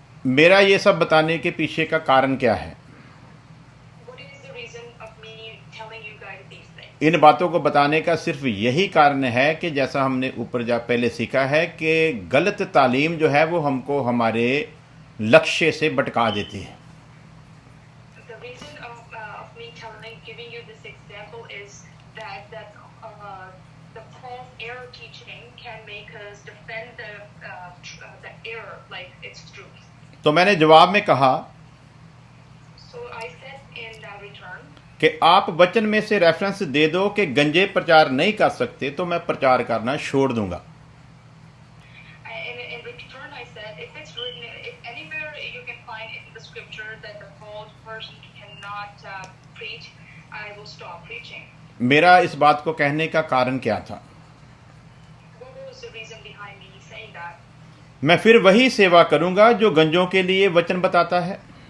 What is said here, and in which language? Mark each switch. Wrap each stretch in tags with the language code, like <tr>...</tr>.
<hi>मेरा ये सब बताने के पीछे का कारण क्या है?</hi> <en>What is the reason of me telling you guys these things?</en> <hi>इन बातों को बताने का सिर्फ यही कारण है कि जैसा हमने ऊपर जा पहले सीखा है कि गलत तालीम जो है वो हमको हमारे लक्ष्य से भटका देती है।</hi> <en>The reason of me giving you this example is that the false error teaching can make us defend the error like it's truth.</en> <hi>तो मैंने जवाब में कहा</hi> <en>So I said in return,</en> <hi>कि आप वचन में से रेफरेंस दे दो कि गंजे प्रचार नहीं कर सकते तो मैं प्रचार करना छोड़ दूंगा।</hi> <en>in return I said, if it's written, if anywhere you can find in the scripture that the bald person cannot preach, I will stop preaching.</en> <hi>मेरा इस बात को कहने का कारण क्या था?</hi> <en>What was the reason behind me saying that?</en> <hi>मैं फिर वही सेवा करूंगा जो गंजों के लिए वचन बताता है।</hi>